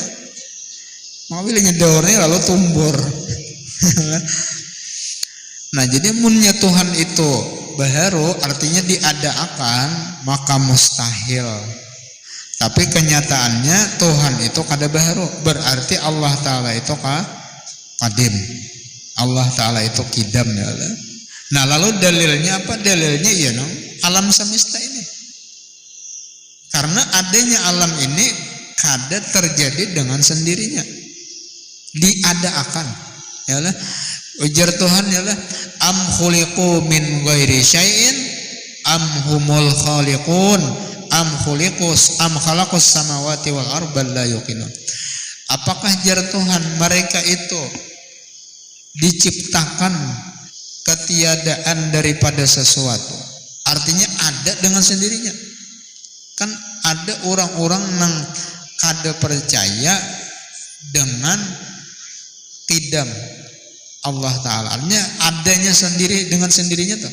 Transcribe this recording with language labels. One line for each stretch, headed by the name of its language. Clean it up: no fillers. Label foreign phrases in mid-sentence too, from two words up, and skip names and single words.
Banjar: Mobilnya daurnya lalu tumbur.
Indonesian: Nah, jadi munnya Tuhan itu baharu, artinya diadakan, maka mustahil Tapi kenyataannya Tuhan itu kada baharu, berarti Allah Ta'ala itu qadim, Allah Ta'ala itu kidam ya Allah. Nah lalu dalilnya apa? Dalilnya ya alam semesta ini, karena adanya alam ini kada terjadi dengan sendirinya, diada-akan ya Allah. Ujar Tuhan ya Allah,
Arabic: أم خلقوا من غير شيء أم هم الخالقون أم خلقوا السماوات والأرض لا يوقنون.
Indonesian: Apakah jar Tuhan mereka itu diciptakan ketiadaan daripada sesuatu, artinya ada dengan sendirinya. Kan ada orang-orang yang kada percaya dengan qidam Allah Ta'ala, artinya adanya sendiri dengan sendirinya tuh.